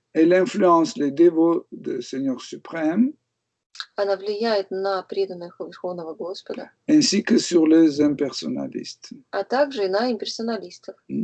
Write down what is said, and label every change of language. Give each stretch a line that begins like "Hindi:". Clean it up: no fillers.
French: elle influence les dévots de Seigneur suprême,
Russian: она влияет на преданных Верховного Господа,
French: ainsi que sur les impersonnalistes.
Russian: а также и на имперсоналистов.